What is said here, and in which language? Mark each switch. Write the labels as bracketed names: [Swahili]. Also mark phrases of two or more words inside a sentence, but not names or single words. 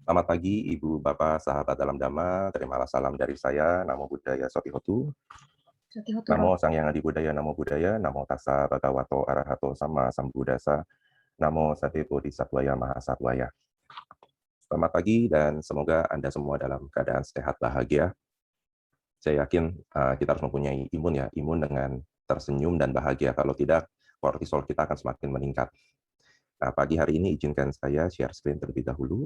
[Indonesian] Selamat pagi Ibu, Bapak, sahabat dalam Dhamma. Terimalah salam dari saya, [Pali] Namo Buddhaya Sotihotu. Sotihotoro. Namo Sang Hyang Adi Buddhaya, Namo Buddhaya, Namo Tassa Bhagavato Arahato Sama Sambuddhassa, Namo Sate Bodhisattvaya Mahasattvaya. [Indonesian] Selamat pagi dan semoga Anda semua dalam keadaan sehat bahagia. Saya yakin kita harus mempunyai imun dengan tersenyum dan bahagia. Kalau tidak, kortisol kita akan semakin meningkat. Nah, pagi hari ini izinkan saya [English] share screen [Indonesian] terlebih dahulu.